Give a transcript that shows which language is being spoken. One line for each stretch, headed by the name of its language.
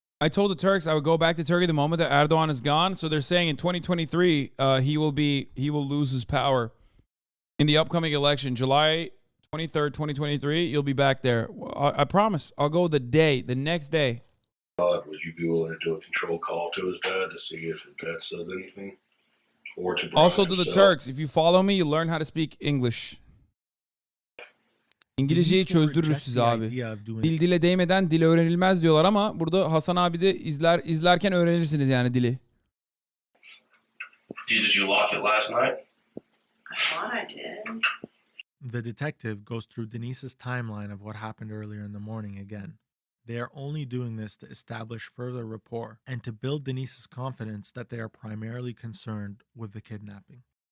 English: I told the Turks I would go back to Turkey the moment that Erdogan is gone. So they're saying in 2023 he will lose his power in the upcoming election, July 23rd, 2023. You'll be back there. I promise. I'll go the next day. would you be willing to do a control call to his dad to see if his dad says anything? Or to Brian Also to the himself? Turks, if you follow me, you learn how to speak English.
Turkish: İngilizceyi çözdürürüz size abi. Dil dile değmeden dil öğrenilmez diyorlar ama burada Hasan abi de izlerken öğrenirsiniz yani dili.
English: Did you lock it last night? I thought I did. The detective goes through Denise's timeline of what happened earlier in the morning again. They are only doing this to establish further rapport and to build Denise's confidence that they are primarily concerned with the kidnapping.